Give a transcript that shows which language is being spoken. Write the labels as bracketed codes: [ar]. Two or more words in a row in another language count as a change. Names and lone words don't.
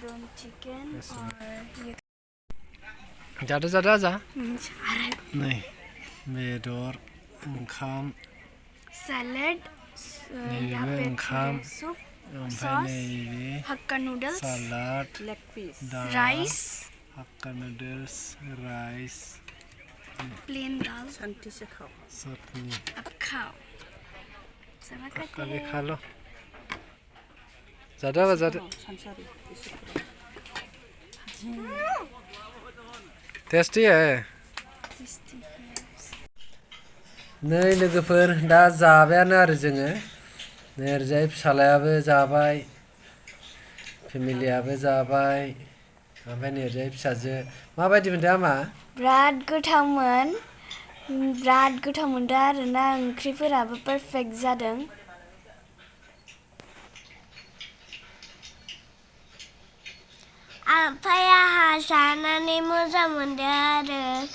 [brx] जादो आजा नै बेदर ओंखाम सालाद नैबे ओंखाम ओमफ्राय नैबे [en] Hakka noodles salad rice Hakka noodles rice [hi] प्लेन दाल शांति से खाओ। चटनी अब खाओ सब खाते कभी हैं खा लो ज़्यादा संसारी टेस्टी है टेस्टी [brx] नै लोगोफोर दा जाबायानो आरो जोङो नै ओरैजाय फिसालायाबो जाबाय फेमिलियाबो जाबाय ओमफ्राय नै ओरैजाय फिसाजो माबायदि मोनदों आमा बिराद गोथाव मोनदों आरोना ओंख्रिफोराबो पारफेक्ट जादों ओमफ्राय आंहा जानानै मोजां मोनदों आरो